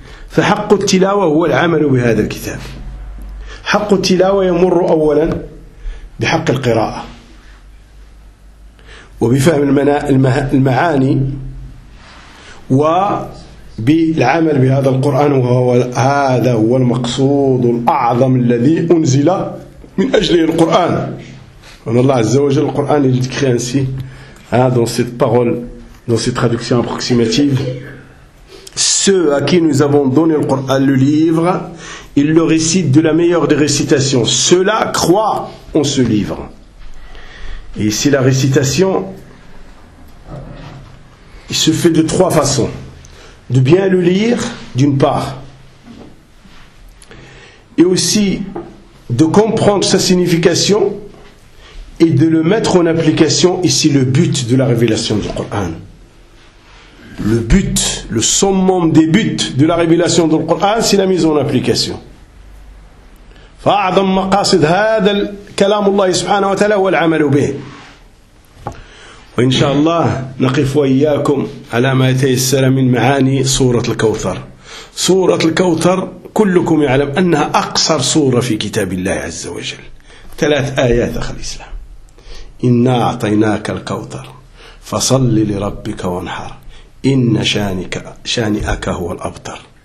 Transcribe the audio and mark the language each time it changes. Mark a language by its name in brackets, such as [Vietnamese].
[Arabic] فحق التلاوة هو العمل بهذا الكتاب. حق التلاوة يمر أولا بحق القراءة وبفهم المعاني وبالعمل بهذا القرآن، وهو هذا هو المقصود الأعظم الذي أنزل من أجله القرآن. أن الله عز وجل القرآن اللي تكري أنسي [French] dans cette parole, dans cette traduction approximative: ceux à qui nous avons donné le Coran, le livre, ils le récitent de la meilleure des récitations. Ceux-là croient en ce livre. Et ici la récitation, il se fait de trois façons: de bien le lire d'une part, et aussi de comprendre sa signification et de le mettre en application. Ici le but de la révélation du Coran, le but, le summum des buts de la révélation du Coran, c'est la mise en application. [Arabic] فأعظم مقاصد هذا كلام الله سبحانه وتعالى هو العمل به. وإن شاء الله نقف وإياكم على ما يتيسر من معاني سورة الكوثر. سورة الكوثر كلكم يعلم أنها أقصر سورة في كتاب الله عز وجل، ثلاث آيات أخي الإسلام: إنا أعطيناك الكوثر فصل لربك وانحر إن شانئك هو الأبتر.